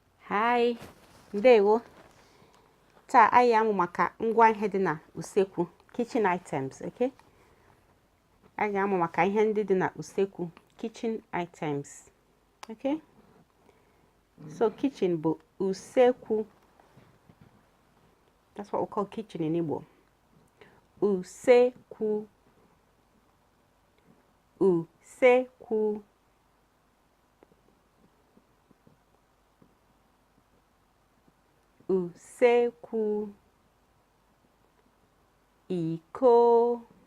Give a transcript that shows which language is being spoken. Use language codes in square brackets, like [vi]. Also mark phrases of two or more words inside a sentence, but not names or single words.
[ig] Hi, ndewo. Taa anyị amụ maka ngwa ihe dị na usekwu, [en] kitchen items, okay? [ig] Anyị amụ maka ihe ndị dị na usekwu, [en] kitchen items, okay? [ig] So kitchen bụ usekwu. [en] That's what we call kitchen in Igbo. [ig] Usekwu. Usekwu. Usekwu. Iko.